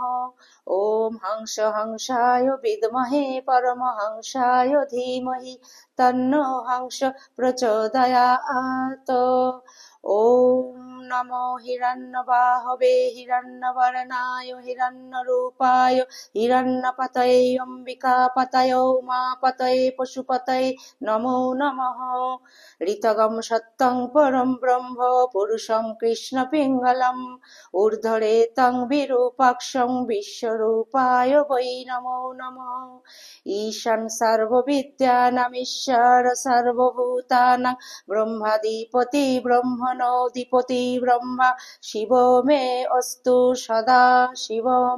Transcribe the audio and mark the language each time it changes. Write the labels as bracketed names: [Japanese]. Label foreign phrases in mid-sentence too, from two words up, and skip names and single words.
[Sanskrit] ওম হংস হংসায় বিদ্মহে পরমহংসায় ধীমহি তন্নো হংস প্রচোদয়াৎ। ওম নমো হিরণ্যবাহবে হিরণ্যবর্ণায় হিরণ্যরূপায় হিরণ্যপতয়ে অম্বিকাপতয়ে উমাপতয়ে পশুপতয়ে নমো নমঃ। ঋতগম সত্যং পরম ব্রহ্ম পুরুষং কৃষ্ণ পিঙ্গলম ঊর্ধ্বরেতং বিরূপাক্ষং বিশ্বরূপায় বৈ নমো নমঃ। ঈশান সর্ববিদ্যানামীশ্বর সর্বভূতানাং ব্রহ্মাধিপতি ব্রহ্মণোऽধিপতি ব্রহ্মা শিবো মে অস্তু সদা শিবম।